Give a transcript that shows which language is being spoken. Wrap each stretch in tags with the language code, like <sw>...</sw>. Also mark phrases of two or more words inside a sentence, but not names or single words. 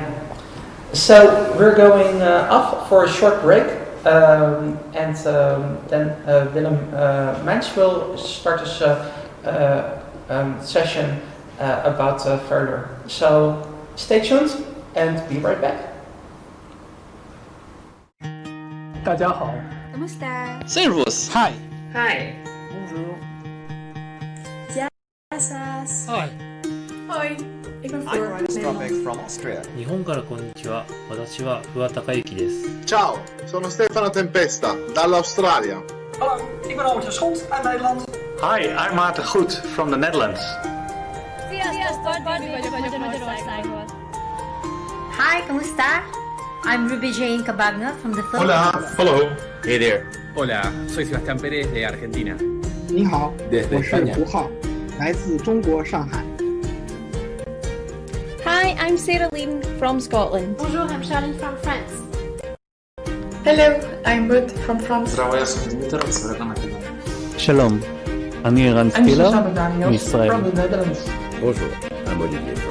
<en>So we're going off for a short break, and then Willem Mijns will start his session about further. So stay tuned and be right back.</en> <zh>大家好</zh> <tl>Kamusta?</tl> <de>Servus.</de> <en>Hi. Hi.</en> <fr>Bonjour.</fr> <el>Jasas.</el> <en>Hi.</en> <nl>Hoi. Ik ben</nl> <en>I'm Floor. Introspective from Austria.</en> <ja>日本からこんにちは。私は桑高之です。</ja> <it>Ciao, sono Stefano Tempesta, dall'Australia.</it> <nl>Hallo, ik ben Albert Schot uit Nederland.</nl> <en>Hi, I'm Maarten Goed from the Netherlands.</en> <tl>Hi, kamusta?</tl> <en>I'm Ruby Jane Cabagna from the Philippines.</en> <es>Hola.</es> <en>Hello. Hey there.</en> <es>Hola, soy Sebastián Pérez de Argentina.</es> <zh>你好，</zh> <es>Desde</es> <zh>我是</zh> <es>España.</es> <zh>胡浩，来自中国上海。</zh> <en>Hi, I'm Sarah Lane from Scotland. Bonjour, I'm Charlene from France. Hello, I'm Ruth from France.</en> <he>שלום. אני ערן סטילר מישראל.</he> <en>from the Netherlands. Bonjour, I'm Olivier from.</en>